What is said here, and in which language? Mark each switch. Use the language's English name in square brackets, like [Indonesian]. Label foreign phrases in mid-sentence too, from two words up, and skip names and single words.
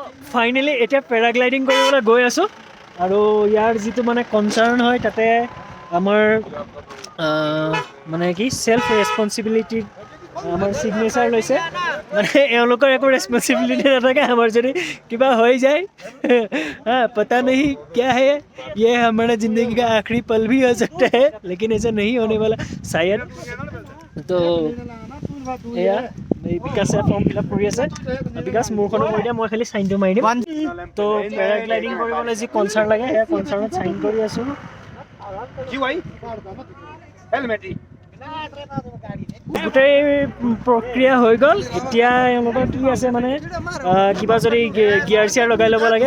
[Assamese] ফাইনেলি এতিয়া পেৰাগ্লাইডিং কৰিবলৈ গৈ আছোঁ আৰু ইয়াৰ যিটো মানে কনচাৰ্ণ হয় তাতে আমাৰ মানে কি [English] self responsibility [Assamese] আমাৰ ছিগনেচাৰ লৈছে মানে এওঁলোকৰ একো ৰেছপনচিবিলিটি নাথাকে আমাৰ যদি কিবা হৈ যায় [Hindi] पता नहीं क्या है ये हमारा ज़िंदगी का आखिरी पल भी हो सकता है लेकिन ऐसा नहीं होने वाला शायद [Assamese] तो এয়া বিকাশে [English] form fill up [Assamese] কৰি আছে বিকাশ মোৰখনো কৰি দিয়া মই খালি চাইনটো মাৰি দিম তো পেৰাগ্লাইডিং কৰিবলৈ যি কনচাৰ্ণ লাগে সেয়া কনচাৰ্ণত চাইন কৰি আছোঁ গোটেই প্ৰক্ৰিয়া হৈ গ'ল এতিয়া এওঁলোকৰ কি আছে মানে কিবা যদি গিয়াৰ চিয়াৰ লগাই ল'ব লাগে